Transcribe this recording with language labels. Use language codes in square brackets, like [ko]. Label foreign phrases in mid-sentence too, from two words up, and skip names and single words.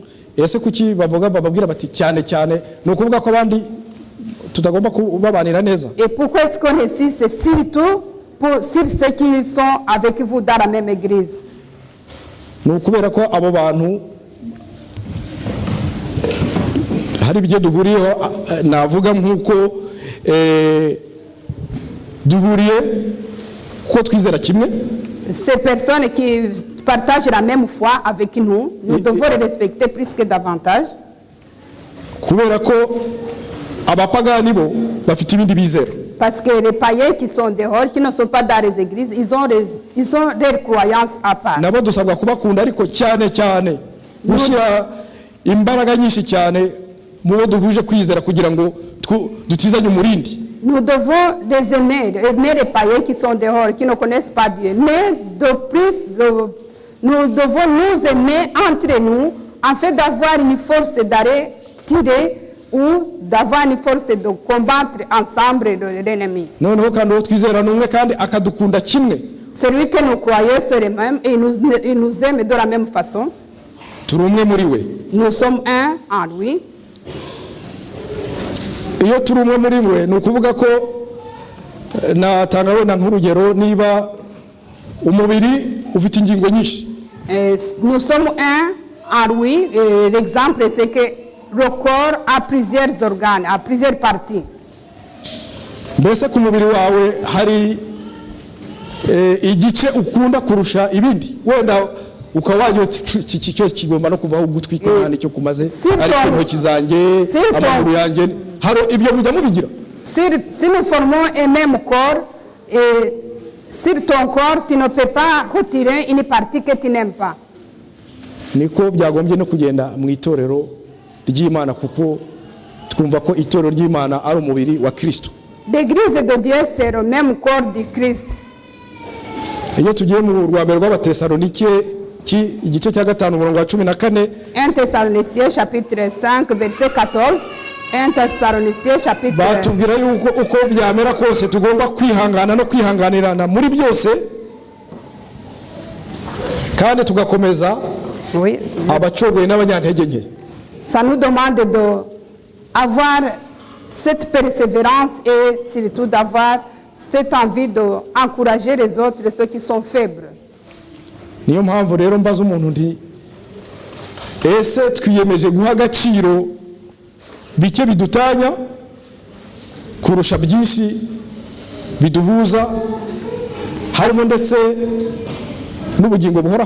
[rw] ese kuki bababwira bati cyane cyane, ni ukuvuga ko abandi tutagomba kubabanira neza? [fr] Et pourquoi est-ce qu'on insiste? C'est surtout sur ceux qui sont avec vous dans la même église. [rw] Ni ukubera ko abo bantu hari ibyo duhuriyeho, navuga nk'uko duhuriye ko twizera kimwe. [fr] Ces personnes qui partagent la même foi avec nous, nous devons les respecter plus que davantage. [rw] Kubera ko abapagani bo bafite ibindi bizera. [fr] Parce que les païens qui sont dehors, qui ne sont pas dans les églises, ils ont leurs croyances à part. [rw] Nabo dusabwa kubakunda, ariko cyane cyane gushyira imbaraga nyinshi cyane mu bo duhuje kwizera kugira ngo dutizanye umurindi. [fr] Nous devons les aimer les païens qui sont dehors, qui ne connaissent pas Dieu. Mais de plus, nous devons nous aimer entre nous, afin d'avoir une force d'arrêt tirée ou d'avoir une force de combattre ensemble l'ennemi. [rw] Noneho kandi uwo twizera n'umwe kandi akadukunda kimwe. [fr] Celui que nous croyons c'est le même et il nous aime de la même façon. [rw] Turi umwe muri we. [fr] Nous sommes un en lui. [rw] Iyo turi umwe muri we, ni ukuvuga ko natanga wenda nk'urugero, niba umubiri ufite ingingo nyinshi, [fr] Nous sommes un en lui. L'exemple c'est que le corps a plusieurs organes, a plusieurs parties. [rw] mbese ku mubiri wawe hari igice ukunda kurusha ibindi, wenda ukaba wagira uti iki cyo kigomba no kuvaho ugutwi kandi cyo kumaze, ariko intoki zanjye, amaguru yanjye, hari ibyo mujya mubigira. [fr] Si nous formons un même corps, et sur ton corps, tu ne peux pas retirer une partie que tu n'aimes pas. [rw] Niko byagombye no kugenda mu itorero ry'Imana, kuko twumva ko itorero ry'Imana ari umubiri wa Kristo. [fr] L'église de Dieu, c'est le même corps du Christ. [rw] Iyo tugiye mu rwambere rw'Abatesalonike igice cya 5 umurongo wa 14, [fr] 1 Thessaloniciens chapitre 5 verset 14, 1 Thessaloniciens chapitre [rw] batubwira yuko uko byamera kose tugomba kwihangana no kwihanganirana muri byose, kandi tugakomeza [fr] oui. [rw] abacogoye n'abanyantege nke. [fr] Ça nous demande d'avoir cette persévérance et surtout d'avoir cette envie d'encourager les autres, ceux qui sont faibles. [rw] Niyo mpamvu rero mbaza umuntu nti, ese twiyemeje guha agaciro bike bidutanya kurusha byinshi biduhuza, harimo ndetse n'ubugingo buhoraho?